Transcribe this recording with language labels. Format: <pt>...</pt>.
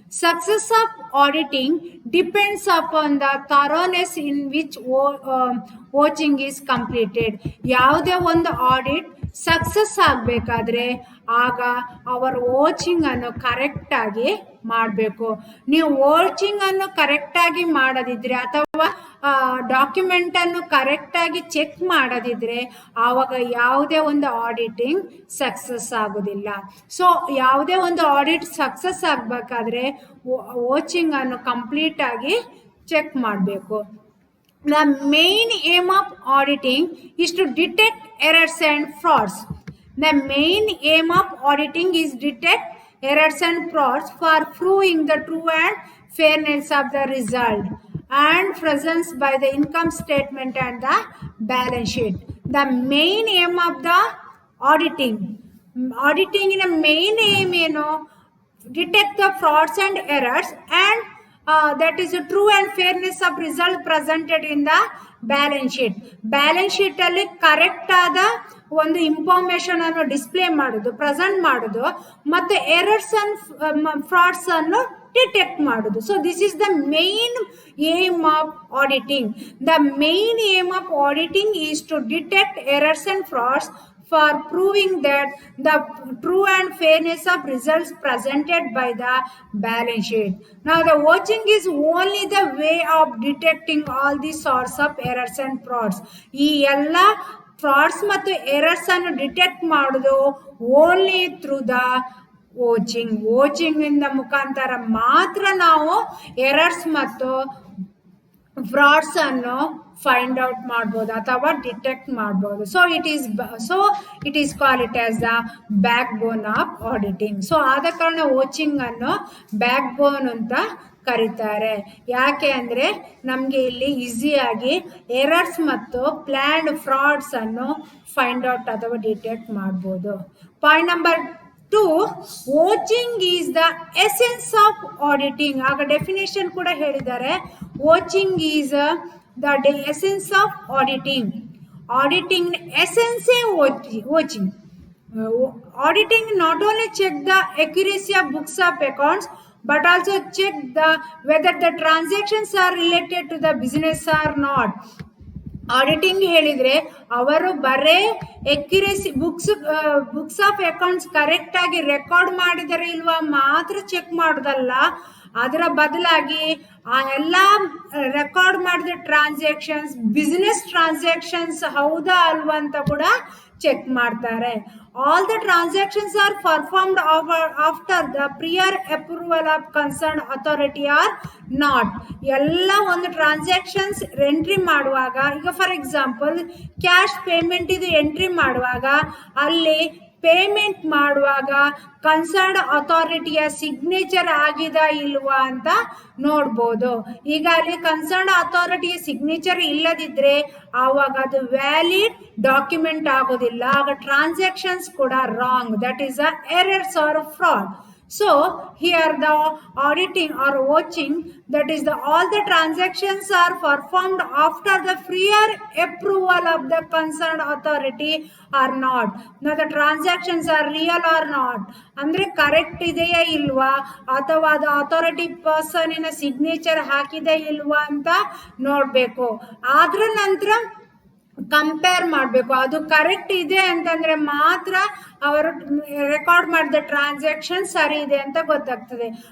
<en>Success of auditing depends upon the thoroughness in which watching is completed.</en> <kn>ಯಾವುದೇ ಒಂದು audit success ಆಗಬೇಕಾದ್ರೆ ಆಗ ಅವರ ವಾಚಿಂಗ್ ಅನ್ನು ಕರೆಕ್ಟಾಗಿ ಮಾಡಬೇಕು. ನೀವು ವಾಚಿಂಗ್ ಅನ್ನು ಕರೆಕ್ಟಾಗಿ ಮಾಡದಿದ್ರೆ ಅಥವಾ ಡಾಕ್ಯುಮೆಂಟ್ ಅನ್ನು ಕರೆಕ್ಟಾಗಿ ಚೆಕ್ ಮಾಡದಿದ್ರೆ ಆವಾಗ ಯಾವುದೇ ಒಂದು ಆಡಿಟಿಂಗ್ ಸಕ್ಸಸ್ ಆಗೋದಿಲ್ಲ. ಸೊ ಯಾವುದೇ ಒಂದು ಆಡಿಟ್ ಸಕ್ಸಸ್ ಆಗಬೇಕಾದ್ರೆ ವಾಚಿಂಗ್ ಅನ್ನು ಕಂಪ್ಲೀಟ್ ಆಗಿ ಚೆಕ್ ಮಾಡಬೇಕು.</kn> <en>The main aim of auditing is to detect errors and frauds. The main aim of auditing is detect errors and frauds for proving the true and fairness of the result and presence by the income statement and the balance sheet. The main aim of the auditing in a main aim, detect the frauds and errors and that is a true and fairness of result presented in the balance sheet.</en> <kn>Balance sheet ಅಲ್ಲಿ correct ಆದ ಒಂದು information ಅನ್ನು display ಮಾಡೋದು, present ಮಾಡೋದು, ಮತ್ತೆ errors and frauds ಅನ್ನು detect ಮಾಡೋದು.</kn> <en>So this is the main aim of auditing. The main aim of auditing is to detect errors and frauds for proving that the true and fairness of results presented by the balance sheet. Now the watching is only the way of detecting all these sorts of errors and frauds.</en> <kn>ಈ ಎಲ್ಲ frauds ಮತ್ತು errors ಅನ್ನು detect ಮಾಡೋದು</kn> <en>Only through the vouching.</en> <kn>Watching ಇಂದ ಮುಖಾಂತರ ಮಾತ್ರ ನಾವು errors ಮತ್ತು ಫ್ರಾಡ್ಸ್ ಅನ್ನು ಫೈಂಡ್ ಔಟ್ ಮಾಡ್ಬೋದು ಅಥವಾ ಡಿಟೆಕ್ಟ್ ಮಾಡ್ಬೋದು.</kn> <en>So it is call it as the backbone of auditing.</en> <kn>So ಆದ ಕಾರಣ ವಾಚಿಂಗ್ ಅನ್ನು ಬ್ಯಾಕ್ ಬೋನ್ ಅಂತ ಕರೀತಾರೆ. ಯಾಕೆ ಅಂದರೆ ನಮಗೆ ಇಲ್ಲಿ ಈಸಿಯಾಗಿ ಎರರ್ಸ್ ಮತ್ತು ಪ್ಲ್ಯಾನ್ಡ್ ಫ್ರಾಡ್ಸ್ ಅನ್ನು ಫೈಂಡ್ ಔಟ್ ಅಥವಾ ಡಿಟೆಕ್ಟ್ ಮಾಡ್ಬೋದು.</kn> <en>Point number 2, watching is the essence of auditing.</en> <kn>ಆಗ ಡೆಫಿನೇಷನ್ ಕೂಡ ಹೇಳಿದ್ದಾರೆ.</kn> <en>Watching is the essence of auditing.</en> <kn>Auditing ಎಸೆನ್ಸೇ watching.</kn> <en>Auditing not only check the accuracy of books of accounts but also check whether the transactions are related to the business or not.</en> <kn>Auditing ಹೇಳಿದರೆ ಅವರು ಬರೇ accuracy books of accounts ಕರೆಕ್ಟಾಗಿ record ಮಾಡಿದರೆ ಇಲ್ವಾ ಮಾತ್ರ check ಮಾಡೋದಲ್ಲ, ಅದರ ಬದಲಾಗಿ ಆ ಎಲ್ಲ ರೆಕಾರ್ಡ್ ಮಾಡಿದ ಟ್ರಾನ್ಸಾಕ್ಷನ್ಸ್ ಬಿಸ್ನೆಸ್ ಟ್ರಾನ್ಸಾಕ್ಷನ್ಸ್ ಹೌದಾ ಅಲ್ವಾ ಅಂತ ಕೂಡ ಚೆಕ್ ಮಾಡ್ತಾರೆ.</kn> <en>All the transactions are performed after the prior approval of concerned authority or not.</en> <kn>ಎಲ್ಲ ಒಂದು ಟ್ರಾನ್ಸಾಕ್ಷನ್ಸ್ ಎಂಟ್ರಿ ಮಾಡುವಾಗ, ಈಗ ಫಾರ್ ಎಕ್ಸಾಂಪಲ್ ಕ್ಯಾಶ್ ಪೇಮೆಂಟ್ ಇದು ಎಂಟ್ರಿ ಮಾಡುವಾಗ ಅಲ್ಲಿ ಪೇಮೆಂಟ್ ಮಾಡುವಾಗ ಕನ್ಸರ್ನ್ಡ್ ಅಥಾರಿಟಿಯ ಸಿಗ್ನೇಚರ್ ಆಗಿದೆ ಇಲ್ವಾ ಅಂತ ನೋಡ್ಬೋದು. ಈಗ ಅಲ್ಲಿ ಕನ್ಸರ್ನ್ಡ್ ಅಥಾರಿಟಿಯ ಸಿಗ್ನೇಚರ್ ಇಲ್ಲದಿದ್ದರೆ ಆವಾಗ ಅದು ವ್ಯಾಲಿಡ್ ಡಾಕ್ಯುಮೆಂಟ್ ಆಗೋದಿಲ್ಲ.</kn> <en>ಆಗ ಟ್ರಾನ್ಸಾಕ್ಷನ್ಸ್ ಕೂಡ wrong, that is a errors or fraud. So here the auditing or watching, that is all the transactions are performed after the prior approval of the concerned authority or not. Now the transactions are real or not,</en> <kn>ಅಂದ್ರೆ correct ಇದೆಯಾ ಇಲ್ವಾ ಅಥವಾ ಅದು authority ಪರ್ಸನಿನ signature ಹಾಕಿದೆ ಇಲ್ವಾ ಅಂತ ನೋಡಬೇಕು. ಆದ್ರ ನಂತರ ಕಂಪೇರ್ ಮಾಡಬೇಕು. ಅದು ಕರೆಕ್ಟ್ ಇದೆ ಅಂತಂದ್ರೆ ಮಾತ್ರ ಅವರು ರೆಕಾರ್ಡ್ ಮಾಡಿದ ಟ್ರಾನ್ಸಾಕ್ಷನ್ ಸರಿ ಇದೆ ಅಂತ ಗೊತ್ತಾಗ್ತದೆ.</kn>